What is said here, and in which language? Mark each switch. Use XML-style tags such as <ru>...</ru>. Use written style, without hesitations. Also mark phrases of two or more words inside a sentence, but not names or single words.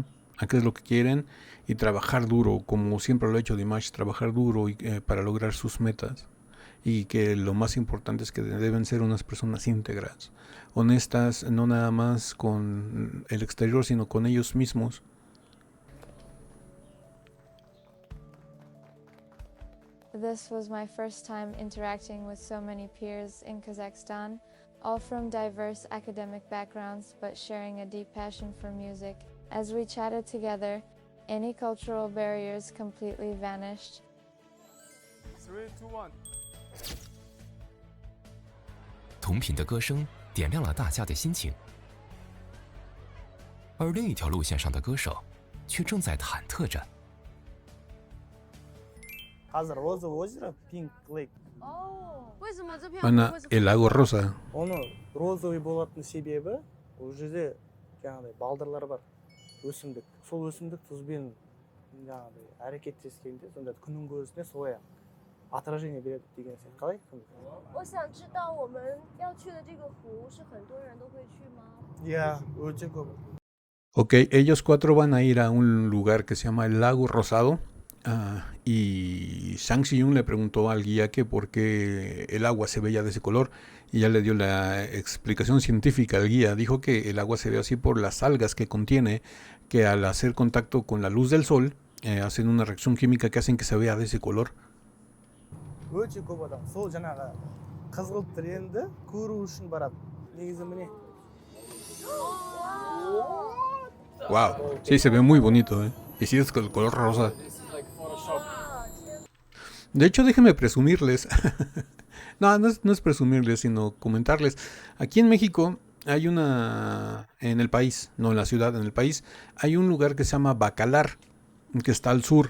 <es>A qué es lo que quieren y trabajar duro, como siempre lo ha hecho Dimash, trabajar duro para lograr sus metas. Y que lo más importante es que deben ser unas personas íntegras, honestas, no nada más con el exterior, sino con ellos mismos.</es> <en>This was my first time interacting with so many peers in Kazakhstan, all from diverse academic backgrounds but sharing a deep passion for music. As we chatted together, any cultural barriers completely vanished.</en> <zh>3, 2, 1。同频的歌声点亮了大家的心情，而另一条路线上的歌手却正在忐忑着。</zh> <kk>Hazır</kk> <ru>Розовое озеро,</ru> <en>Pink Lake.</en> <zh>哦，为什么这片</zh> <es>Ana el lago rosa.</es> <kk>Оны розовый болатын себебі ол жерде жаңағыдай балдырлар бар, өсімдік. Сол өсімдік тұзбен жаңағыдай әрекеттескенде сонда күннің көзіне солай отражение береді деген сияқты. Қалай?</kk> <zh>我想知道我们要去的这个湖是很多人都会去吗？</zh> <en>Yeah,</en> <kk>өте көп.</kk> <es>Ok, ellos 4 van a ir a un lugar que se llama el Lago Rosado. Y Shang Xiyun le preguntó al guía que por qué el agua se veía de ese color, y ya le dio la explicación científica al guía. Dijo que el agua se ve así por las algas que contiene, que al hacer contacto con la luz del sol hacen una reacción química que hacen que se vea de ese color.</es> <kk>Өте көп адам сол жаңағы қызғылт реңді көру үшін барады. Негізі міне.</kk> <es>Wow, sí, se ve muy bonito, ¿eh? Y sí, es con el color rosa. De hecho, déjenme presumirles. No es presumirles, sino comentarles. Aquí en México hay en el país, no en la ciudad, en el país, hay un lugar que se llama Bacalar, que está al sur.</es>